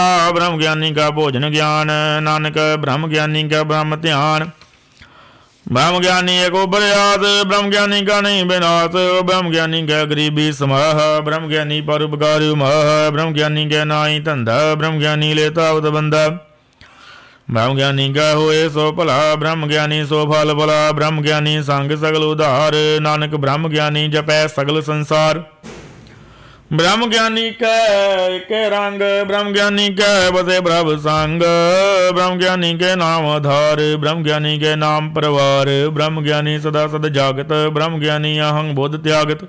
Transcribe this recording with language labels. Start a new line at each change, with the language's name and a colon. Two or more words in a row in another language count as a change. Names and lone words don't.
Braj: ब्रह्म ज्ञानी का भोजन ज्ञान, नानक ब्रह्म ज्ञानी का ब्रह्म ध्यान। ब्रह्म ज्ञानी एक प्रयास, ब्रह्म ज्ञानी का नहीं विनाश। ब्रह्म ज्ञानी का गरीबी समाह, ब्रह्म ज्ञानी परोपकारी माह। ब्रह्म ज्ञानी का नाई धंधा, ब्रह्म ज्ञानी लेता उत बंदा। ब्रह्म ज्ञानी का होए सो भला, ब्रह्म ज्ञानी सो फल भला। ब्रह्म ज्ञानी संग सगल उधार, नानक ब्रह्म ज्ञानी जपै सगल संसार। ब्रह्म ज्ञानी के रंग, ब्रह्म ज्ञानी के बसे प्रभ संग। ब्रह्म ज्ञानी के नाम आधार, ब्रह्म ज्ञानी के नाम परवार। ब्रह्म ज्ञानी सदा सद जागत, ब्रह्म ज्ञानी अहंग बोध त्यागत।